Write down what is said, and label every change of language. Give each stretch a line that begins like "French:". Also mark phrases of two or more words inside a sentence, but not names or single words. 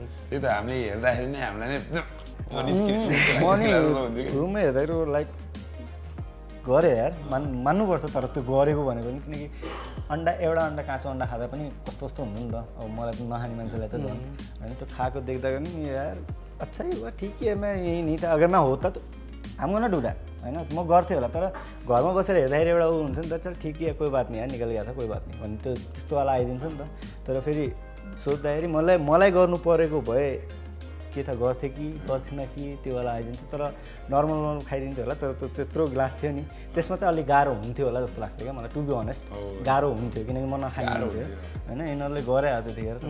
Nepali: त्यही त हामीले हेर्दाखेरि नै हामीलाई नै रुममै हेर्दाखेरि लाइक गरे यार मान्नुपर्छ तर त्यो गरेको भनेको नि किनकि एउटा अन्डा काँचो अन्डा खाँदा पनि कस्तो कस्तो हुन्छ नि त अब मलाई त नखाने मान्छेलाई त झन् होइन त्यो खाएको देख्दा पनि यार
Hindi: अच्छा है ठिक है मैं यही नहीं था अगर मैं होता
Nepali: तो हम
English: gonna do that
Nepali: हैन म गर्थेँ होला तर घरमा बसेर हेर्दाखेरि एउटा उ हुन्छ नि त
Hindi: चल ठिक है कोही बात नहीं यार निकल गया था कोही बात नहीं
Nepali: भन्ने त्यो त्यस्तो वाला आइदिन्छ नि त तर फेरि सोच्दाखेरि मलाई गर्नु परेको भए के था गर्थेँ कि गर्थेन कि त्यो वाला आइदिन्छ तर नर्मल खाइदिन्थ्यो होला तर त्यत्रो ग्लास थियो नि त्यसमा चाहिँ अलिक गाह्रो हुन्थ्यो होला जस्तो लाग्छ क्या मलाई
English: to be honest
Nepali: गाह्रो हुन्थ्यो किनकि म नखाने हुन्थ्यो होइन यिनीहरूले गरे हात त्यतिखेर त